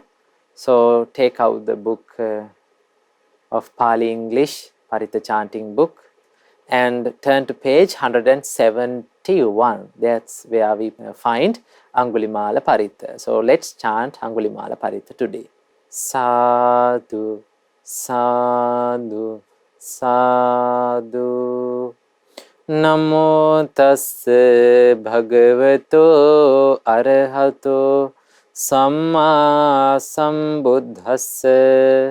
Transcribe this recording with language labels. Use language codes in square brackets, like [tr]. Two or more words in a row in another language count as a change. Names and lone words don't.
[en] So take out the book of Pali English, Paritta chanting book, and turn to page 171. That's where we find Angulimala Paritta. So let's chant Angulimala Paritta today. [pi] Sadhu, sadhu, sadhu. Namo tassa bhagavato arahato samma sambuddhassa.